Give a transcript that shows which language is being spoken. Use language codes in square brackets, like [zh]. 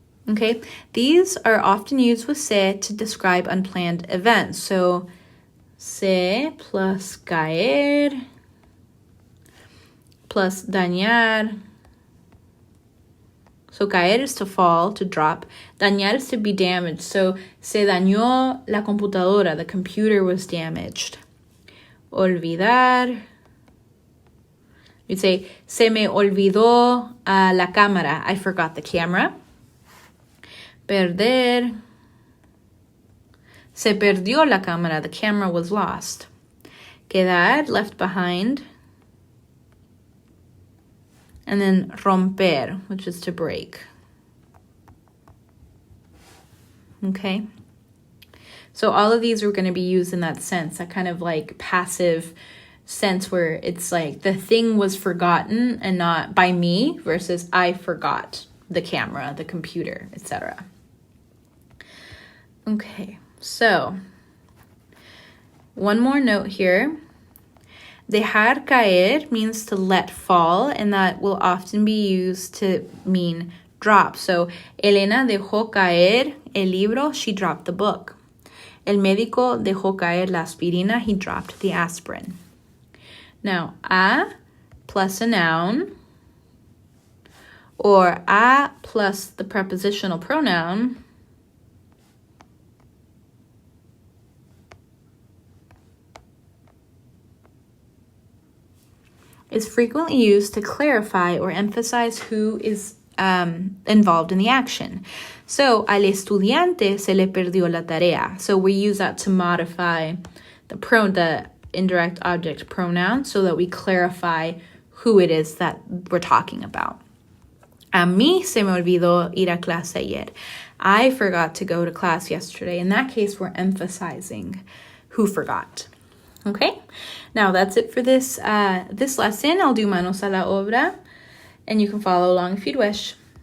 [en] Okay, these are often used with se to describe unplanned events. So, se plus caer plus dañar. So, caer is to fall, to drop. Dañar is to be damaged. [es] So, se dañó la computadora. [en] The computer was damaged. [es] Olvidar. [en] You'd say, [es] se me olvidó la cámara. [en] I forgot the camera. Perder. [es] Se perdió la cámara. [en] The camera was lost. Quedar, left behind. And then romper, which is to break. Okay? So all of these are going to be used in that sense, that kind of like passive sense where it's like the thing was forgotten and not by me versus I forgot the camera, the computer, etc. Okay, so one more note here. Dejar caer means to let fall, and that will often be used to mean drop. [es] So, Elena dejó caer el libro. [en] She dropped the book. [es] El médico dejó caer la aspirina. [en] He dropped the aspirin. Now, a plus a noun, or a plus the prepositional pronoun, is frequently used to clarify or emphasize who is involved in the action. [es] So, al estudiante se le perdió la tarea. [en] So we use that to modify the indirect object pronoun so that we clarify who it is that we're talking about. [es] A mí se me olvidó ir a clase ayer. [en] I forgot to go to class yesterday. In that case, we're emphasizing who forgot. Okay? Now, that's it for this lesson. I'll do [es] manos a la obra, [en] and you can follow along if you'd wish.